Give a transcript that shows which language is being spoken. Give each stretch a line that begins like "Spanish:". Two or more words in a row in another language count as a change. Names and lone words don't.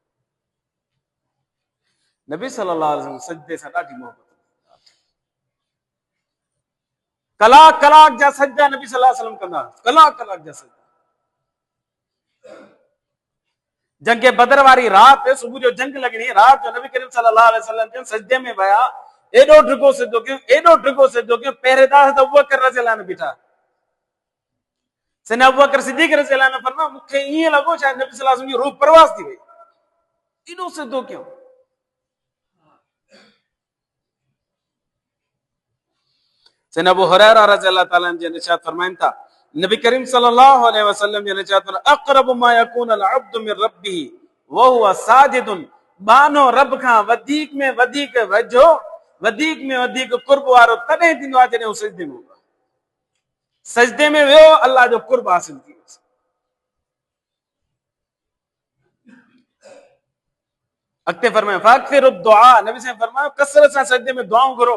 Sindhi: नबी
Arabic: صلى الله عليه وسلم
Sindhi: सजदे सां ॾाढी मोहबत, कलाक जा सजदा नबी
Arabic: صلى الله عليه وسلم
Sindhi: कंदा, कलाक जा सजदा। जंग बदर वारी राति, सुबुह जो जंग लॻणी, राति जो नबी करीम
Arabic: صلى الله عليه وسلم
Sindhi: सजदे में विया, एॾो ढिघो सिजदो कयो, एॾो ढिघो सिजदो कयो, पहिरेदार त अबू बकर
Arabic: رضي الله عنه
Sindhi: बीठा। सैयदना अबू बकर सिद्दीक़
Arabic: رضي الله عنه
Sindhi: फरमाया, मूंखे ईअं लॻो शायदि नबी
Arabic: صلى الله عليه وسلم
Sindhi: जी रूह परवाज़ थी वई, एॾो सिजदो कयो। सैयदना अबू हुरैरा
Arabic: رضي الله تعالى عنه
Sindhi: जन इरशाद फरमाइनि था, नबी करीम
Arabic: صلى الله عليه وسلم
Sindhi: जन इरशाद फरमाया,
Arabic: أقرب ما يكون العبد من ربه وهو ساجد,
Sindhi: बानो रब खां वधीक में वधीक वेझो, वधीक में वधीक कुर्ब वारो तॾहिं थींदो आहे जॾहिं हू सजदे में हूंदो आहे। सजदे में वियो, अल्लाह जो कुर्ब हासिल थी वियो। अॻिते फरमायो
Arabic: فأكثروا الدعاء,
Sindhi: नबी साईं फरमायो कसरत सां सजदे में दुआऊं घुरो।